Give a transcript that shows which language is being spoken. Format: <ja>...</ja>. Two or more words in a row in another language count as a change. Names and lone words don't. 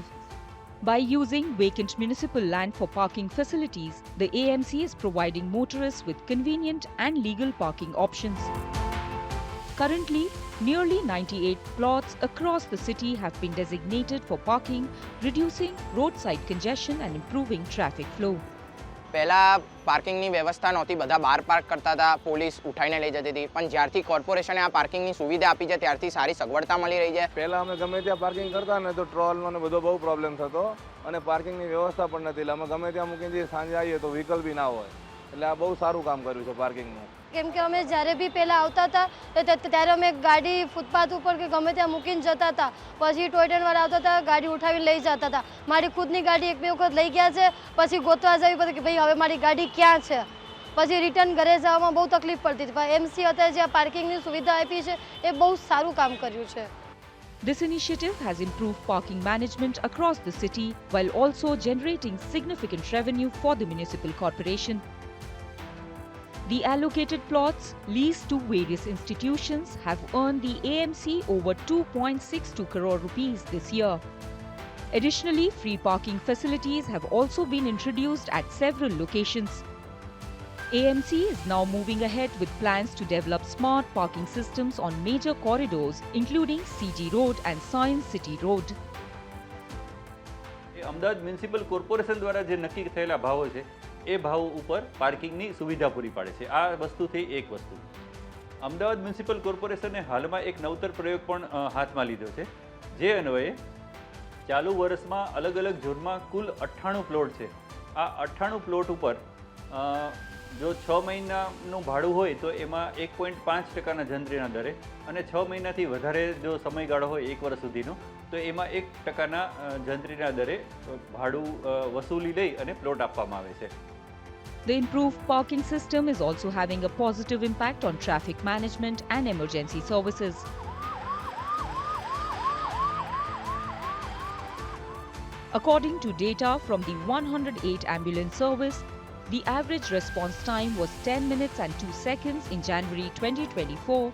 <en>By using vacant municipal land for parking facilities, the AMC is providing motorists with convenient and legal parking options. Currently, nearly 98 plots across the city have been designated for parking, reducing roadside congestion and improving traffic flow.</en> <gu>પહેલાં પાર્કિંગની વ્યવસ્થા નહોતી, બધા બહાર પાર્ક કરતા હતા, પોલીસ ઉઠાઈને લઈ જતી હતી. પણ જ્યારથી કોર્પોરેશને આ પાર્કિંગની સુવિધા આપી છે ત્યારથી સારી સગવડતા મળી રહી છે. પહેલાં અમે ગમે ત્યાં પાર્કિંગ કરતા ને તો ટ્રોલનો ને બધો બહુ પ્રોબ્લેમ થતો અને પાર્કિંગની વ્યવસ્થા પણ નથી. એટલે અમે ગમે ત્યાં મૂકીને સાંજે આવીએ તો વ્હીકલ બી ના હોય. એટલે આ બહુ સારું કામ કર્યું છે પાર્કિંગનું. કેમ કે અમે જ્યારે બી પહેલાં આવતા હતા ત્યારે અમે ગાડી ફૂટપાથ ઉપર કે ગમે ત્યાં મૂકીને જતા હતા. પછી ટોય ટ્રેનવાળા આવતા હતા, ગાડી ઉઠાવીને લઈ જતા હતા. મારી ખુદની ગાડી એક બે વખત લઈ ગયા છે, પછી ગોતવા જવી પડે કે ભાઈ હવે મારી ગાડી ક્યાં છે. પછી રિટર્ન ઘરે જવામાં બહુ તકલીફ પડતી હતી. પણ એમસી અત્યારે જે આ પાર્કિંગની સુવિધા આપી છે એ બહુ સારું કામ કર્યું છે.</gu> <en>This initiative has improved parking management across the city while also generating significant revenue for the municipal corporation. The allocated plots leased to various institutions have earned the AMC over 2.62 crore rupees this year. Additionally, free parking facilities have also been introduced at several locations. AMC is now moving ahead with plans to develop smart parking systems on major corridors including CG Road and Science City Road.</en> <gu>અમદાવાદ મ્યુનિસિપલ કોર્પોરેશન દ્વારા જે નક્કી થયેલા ભાવો છે એ ભાવ ઉપર પાર્કિંગની સુવિધા પૂરી પાડે છે. આ વસ્તુથી એક વસ્તુ. અમદાવાદ મ્યુનિસિપલ કોર્પોરેશને હાલમાં એક નવતર પ્રયોગ પણ હાથમાં લીધો છે, જે અન્વયે ચાલુ વર્ષમાં અલગ અલગ ઝોનમાં કુલ 98 પ્લોટ છે. આ 98 પ્લોટ ઉપર જો 6 મહિનાનું ભાડું હોય તો એમાં 1.5% જંત્રીના દરે અને 6 મહિનાથી વધારે જો સમયગાળો હોય 1 વર્ષ સુધીનો તો એમાં 1% જંત્રીના દરે ભાડું વસૂલી લઈ અને પ્લોટ આપવામાં આવે છે.</gu> <en>The improved parking system is also having a positive impact on traffic management and emergency services. According to data from the 108 ambulance service, the average response time was 10 minutes and 2 seconds in January 2024.</en>